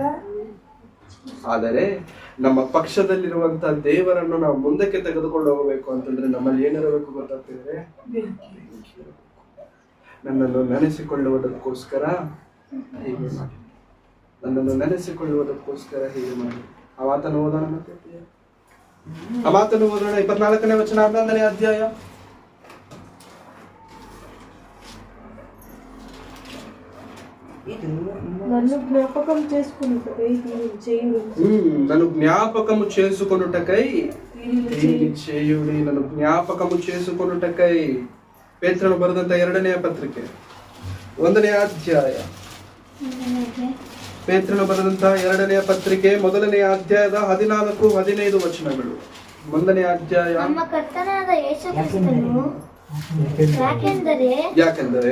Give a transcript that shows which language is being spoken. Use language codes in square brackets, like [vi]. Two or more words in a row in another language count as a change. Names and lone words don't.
[kn] ಆದರೆ ನಮ್ಮ ಪಕ್ಷದಲ್ಲಿರುವಂತ ದೇವರನ್ನು ನಾವು ಮುಂದಕ್ಕೆ ತೆಗೆದುಕೊಂಡು ಹೋಗಬೇಕು ಅಂತಂದ್ರೆ ನಮ್ಮಲ್ಲಿ ಏನಿರಬೇಕು ಗೊತ್ತಾಗ್ತಿದ್ರೆ, ನನ್ನನ್ನು ನೆನೆಸಿಕೊಳ್ಳುವುದಕ್ಕೋಸ್ಕರ ಹೀಗೆ ಮಾಡಿ, ನನ್ನನ್ನು ನೆನೆಸಿಕೊಳ್ಳುವುದಕ್ಕೋಸ್ಕರ ಹೀಗೆ ಮಾಡಿ. ಆ ಮಾತನ್ನು ಓದೋಣ. ಮತ್ತೆ ಆ ಮಾತನ್ನು ಓದೋಣ. 24ನೇ ವಚನ, 11ನೇ ಅಧ್ಯಾಯ. [te] నన్ను జ్ఞాపకం చేసుకున్నట్టుకై దీనిని చేయుడి. నన్ను జ్ఞాపకము చేసుకొనుటకై దీనిని చేయుడి. నన్ను జ్ఞాపకము చేసుకొనుటకై. [kn] ಪೇತ್ರನು ಬರೆದಂತ 2ನೇ ಪತ್ರಿಕೆ 1ನೇ ಅಧ್ಯಾಯ. ಪೇತ್ರನು ಬರೆದಂತ 2ನೇ ಪತ್ರಿಕೆ 1ನೇ ಅಧ್ಯಾಯದ 14-15 ವಚನಗಳು. 1ನೇ ಅಧ್ಯಾಯ. ನಮ್ಮ ಕರ್ತನಾದ ಯೇಸು ಕ್ರಿಸ್ತನು ಯಾಕೆಂದರೆ